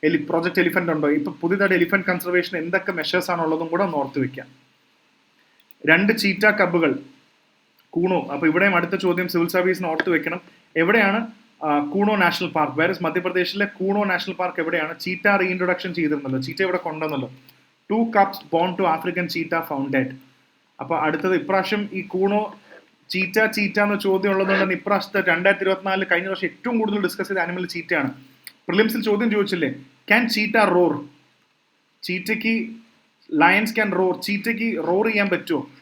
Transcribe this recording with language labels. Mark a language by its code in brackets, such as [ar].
[ml] Project elephant ഉണ്ടോ, ഇപ്പം പുതിയതായിട്ട് എലിഫന്റ് കൺസർവേഷൻ എന്തൊക്കെ മെഷേഴ്സ് ആണുള്ളതും കൂടെ ഒന്ന് ഓർത്ത് വെക്കാം. 2 ചീറ്റ കബുകൾ കൂണോ. അപ്പോൾ ഇവിടെയും അടുത്ത ചോദ്യം സിവിൽ സർവീസിന് ഓർത്ത് വെക്കണം. എവിടെയാണ് കൂണോ നാഷണൽ പാർക്ക്? വേറെ മധ്യപ്രദേശിലെ കൂണോ നാഷണൽ പാർക്ക് എവിടെയാണ്? ചീറ്റ റീഇൻട്രൊഡക്ഷൻ ചെയ്തിരുന്നല്ലോ, ചീറ്റ ഇവിടെ കൊണ്ടുവന്നല്ലോ. [en] 2 cubs born to African cheetah found dead. [ml] അപ്പോൾ അടുത്തത് ഇപ്രാവശ്യം ഈ കൂണോ ചീറ്റ എന്ന ചോദ്യം ഉള്ളതുകൊണ്ട് ഇപ്രാവശ്യത്തെ 2024 കഴിഞ്ഞ വർഷം ഏറ്റവും കൂടുതൽ ഡിസ്കസ് ചെയ്ത ആനിമൽ ചീറ്റയാണ്. പ്രിലിംസിൽ ചോദ്യം ചോദിച്ചില്ലേ, [en] Can cheetah roar? [ml] ചീറ്റയ്ക്ക് [en] lions can roar, [ml] ചീറ്റയ്ക്ക് roar ചെയ്യാൻ പറ്റുമോ?